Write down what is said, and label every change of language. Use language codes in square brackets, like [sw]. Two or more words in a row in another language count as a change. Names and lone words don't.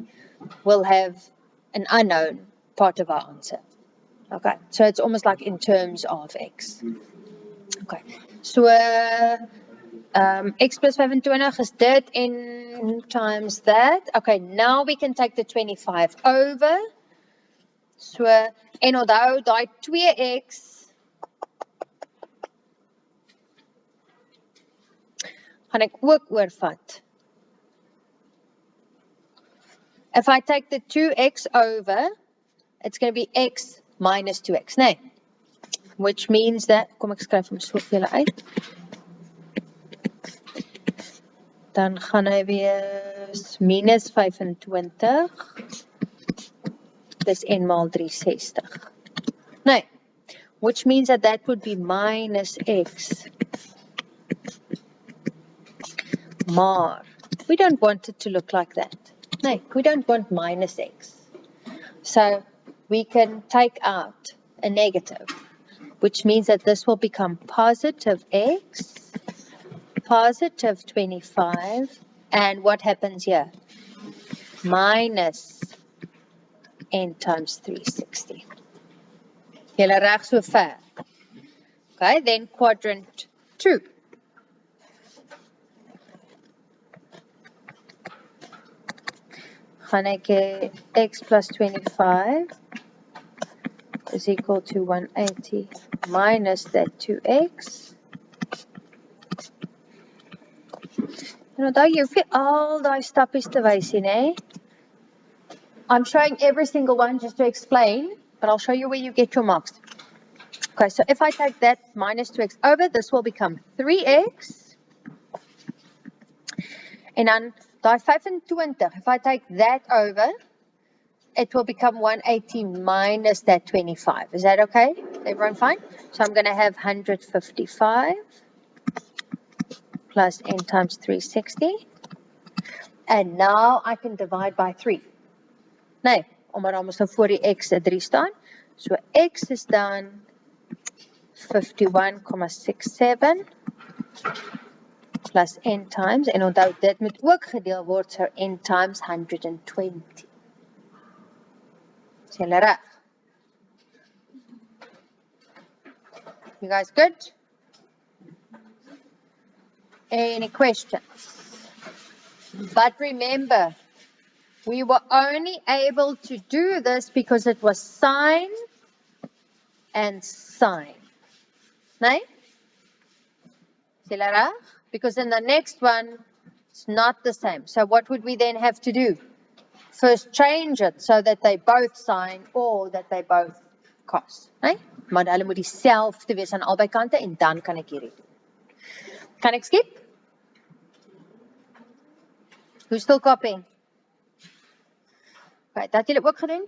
[en] We'll have an unknown part of our answer. Okay, so it's almost like in terms of x. Okay, so x plus 25 is dit in times that. Okay, now we can take the 25 over. So, [af] en onthou, daai 2x gaan ek ook oorvat. [en] If I take the 2x over, it's going to be x minus 2x, nee? Which means that, [af] kom ek skryf hom so vir julle uit. Dan gaan hy wees minus 25. Dis n maal 360. Nee, [en] which means that that would be minus x. Maar, we don't want it to look like that. No, we don't want minus x. So we can take out a negative, which means that this will become positive x, positive 25, and what happens here? Minus n times 360. [af] Julle reg so ver. Okay, [en] then quadrant 2. [af] Gaan ek x plus 25 [en] is equal to 180 minus that 2x. [af] En onthou jy hoef nie al daai stappies te wys nie, hè? [en] I'm showing every single one just to explain, but I'll show you where you get your marks. Okay, so if I take that minus 2x over, this will become 3x. [af] En dan daai 25, [en] if I take that over, it will become 180 minus that 25. Is that okay? Everyone fine? So I'm going to have 155 plus n times 360. And now I can divide by 3. [af] Nee, omdat daar mos nou voor die x 'n 3 staan. [en] So x is dan 51,67 plus n times, [af] en onthou dit moet ook gedeel word, [en] so n times 120. [af] Is julle reg? [en] You guys good? Any questions? But remember, we were only able to do this because it was sine and sine. [af] Nee? Is julle reg? [en] Because in the next one, it's not the same. So what would we then have to do? First change it so that they both sine or that they both cos. Nee? [af] Maar hulle moet dieselfde wees aan albei kante en dan kan ek hierdie doen. Kan ek skip? [en] Who's still copying? Right, [af] dat julle ook gedoen?